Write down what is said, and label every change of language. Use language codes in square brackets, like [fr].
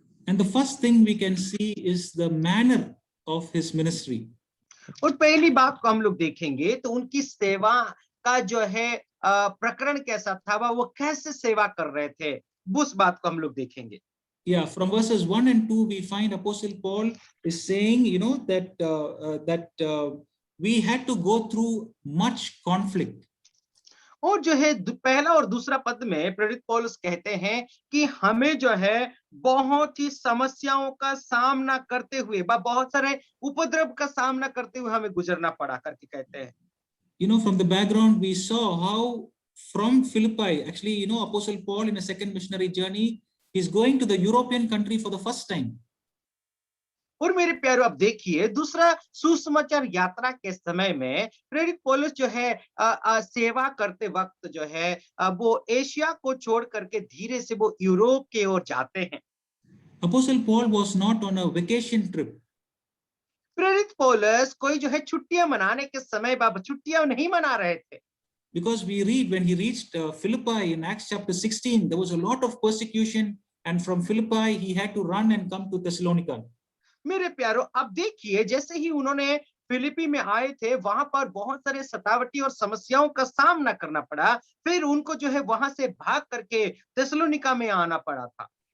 [en] And the first thing we can see is the manner of his ministry. [hi] और पहली बात को हम लोग देखेंगे तो उनकी सेवा का जो है प्रकरण कैसा था, वो कैसे सेवा कर रहे थे, उस बात को हम लोग देखेंगे। [en] Yeah, from verses 1 and 2, we find Apostle Paul is saying, that we had to go through much conflict. [hi] और जो है पहला और दूसरा पद में प्रेरित पौलुस कहते हैं कि हमें जो है बहुत ही समस्याओं का सामना करते हुए, बहुत सारे उपद्रव का सामना करते हुए हमें गुजरना पड़ा करके कहते हैं। [en] From the background, we saw how from Philippi, actually, Apostle Paul in a second missionary journey, he's going to the European country for the first time. [hi] और मेरे प्यारो, अब देखिए दूसरा सुसमाचार यात्रा के समय में प्रेरित पौलुस जो है सेवा करते वक्त जो है वो एशिया को छोड़ करके धीरे से वो यूरोप की ओर जाते हैं। [en] Apostle Paul was not on a vacation trip. [hi] प्रेरित पौलुस कोई जो है छुट्टियां मनाने के समय छुट्टियां नहीं मना रहे थे। [en] Because we read when he reached Philippi in Acts chapter 16, there was a lot of persecution, and from Philippi he had to run and come to Thessalonica. [hi] मेरे प्यारो, अब देखिए जैसे ही उन्होंने फिलिपी में आए थे, वहां पर बहुत सारे सतावटी और समस्याओं का सामना करना पड़ा। फिर उनको जो है वहां से भाग करके थिस्सलुनीका में आना पड़ा था।